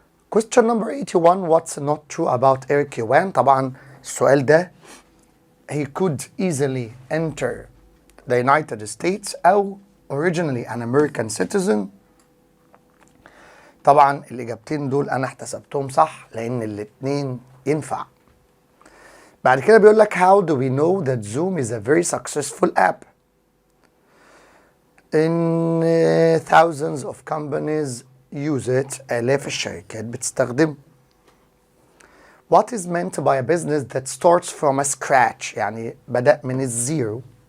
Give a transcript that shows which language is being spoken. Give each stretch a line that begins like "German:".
English: Question number 81. What's not true about Eric Yuan؟
Arabic: طبعا السؤال ده
English: he could easily enter the United States أو originally an American citizen.
Arabic: طبعا الإجابتين دول أنا احتسبتهم صح لأن الاتنين ينفع.
English: بعد كده بيقول لك how do we know that Zoom is a very successful app؟ In thousands of companies use it،
Arabic: آلاف الشركات بتستخدم.
English: What is meant by a business that starts from a scratch؟
Arabic: يعني بدأ من الزيرو.